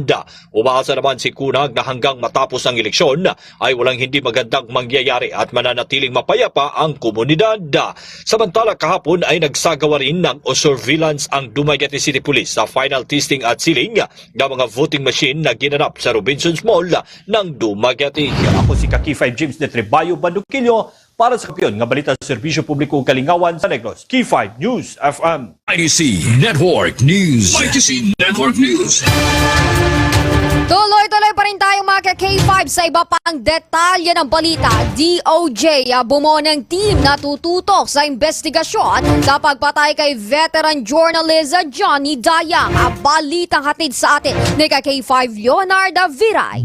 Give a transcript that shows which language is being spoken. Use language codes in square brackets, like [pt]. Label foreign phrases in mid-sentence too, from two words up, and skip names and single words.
[tl] Umaasa naman si Kunag na hanggang matapos ang eleksyon ay walang hindi magandang mangyayari at mananatiling mapayapa ang komunidad. Samantala, kahapon ay nagsagawa rin ng surveillance ang Dumaguete City Police sa final testing at sealing ng mga voting machine na ginanap sa Robinsons Mall ng Dumaguete. Ako si K5 James de Trebayo Banduquillo para sa Kampiyon nga Balita sa Serbisyo Publiko ug Kalingawan sa Negros. K5 News FM. Mighty C Network News. Mighty C Network News. Tuloy-tuloy pa rin tayong mga K5 sa iba pang detalye ng balita. DOJ bumuo ng team na tututok sa investigasyon sa pagpatay kay [en] veteran journalist [tl] Johnny Dayang. Balitang hatid sa atin ni K5 Leonardo Viray.